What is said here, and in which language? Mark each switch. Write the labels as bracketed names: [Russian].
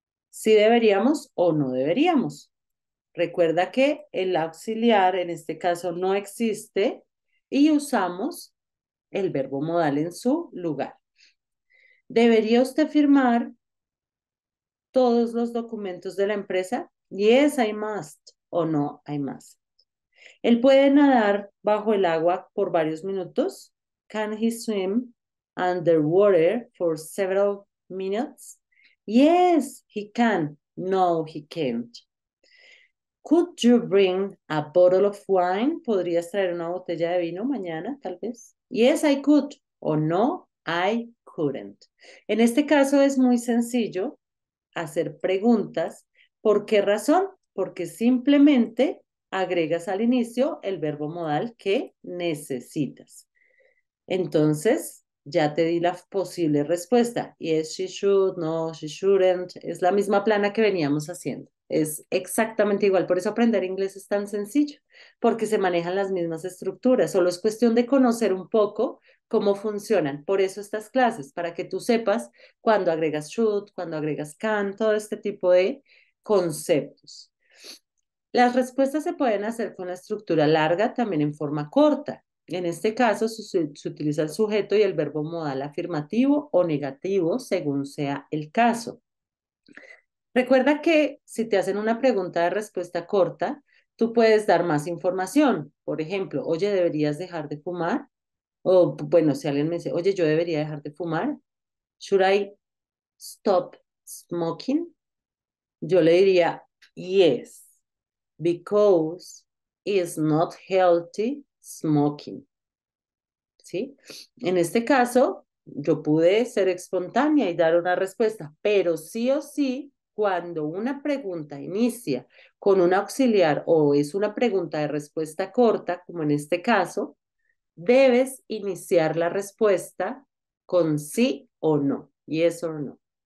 [Spanish] Si deberíamos o no deberíamos. Recuerda que el auxiliar en este caso no existe y usamos el verbo modal en su lugar. ¿Debería usted firmar todos los documentos de la empresa? [English] Yes, I must. [Spanish] O no, [English] I must. [Spanish] ¿Él puede nadar bajo el agua por varios minutos? [English] Can he swim underwater for several minutes? Yes, he can. No, he can't. Could you bring a bottle of wine? [Spanish] ¿Podrías traer una botella de vino mañana, tal vez? [English] Yes, I could. [Spanish] O no, [English] I couldn't. [Spanish] En este caso es muy sencillo hacer preguntas. ¿Por qué razón? Porque simplemente agregas al inicio el verbo modal que necesitas. Entonces, ya te di la posible respuesta. [English] Yes, she should, no, she shouldn't. [Spanish] Es la misma plana que veníamos haciendo. Es exactamente igual. Por eso aprender inglés es tan sencillo, porque se manejan las mismas estructuras. Solo es cuestión de conocer un poco cómo funcionan. Por eso estas clases, para que tú sepas cuando agregas should, cuando agregas can, todo este tipo de conceptos. Las respuestas se pueden hacer con la estructura larga, también en forma corta. En este caso, se utiliza el sujeto y el verbo modal afirmativo o negativo, según sea el caso. Recuerda que si te hacen una pregunta de respuesta corta, tú puedes dar más información. Por ejemplo, oye, ¿deberías dejar de fumar? O bueno, si alguien me dice, oye, yo debería dejar de fumar. [English] Should I stop smoking? [Spanish] Yo le diría, [English] yes, because it's not healthy smoking. [Spanish] ¿Sí? En este caso, yo pude ser espontánea y dar una respuesta, pero sí o sí, cuando una pregunta inicia con un auxiliar o es una pregunta de respuesta corta, como en este caso, debes iniciar la respuesta con sí o no. [English] Yes or no.